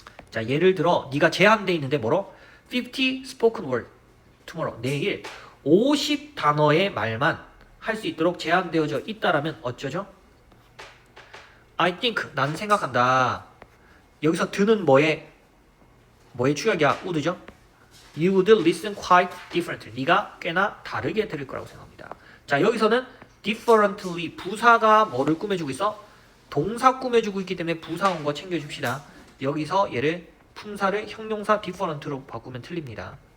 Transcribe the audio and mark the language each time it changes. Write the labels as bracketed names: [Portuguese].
[Korean] 자, 예를 들어 네가 제한돼 있는데 뭐로? [English] 50 spoken word tomorrow. [Korean] 내일 50 단어의 말만 할 수 있도록 제한되어져 있다라면 어쩌죠? [English] I think [Korean] 나는 생각한다. 여기서 드는 뭐의 추격이야? would죠? [English] You would listen quite differently. [Korean] 네가 꽤나 다르게 들을 거라고 생각합니다. 자, 여기서는 differently 부사가 뭐를 꾸며주고 있어? 동사 꾸며주고 있기 때문에 부사 온 거 챙겨줍시다. 여기서 얘를 품사를 형용사 different로 바꾸면 틀립니다.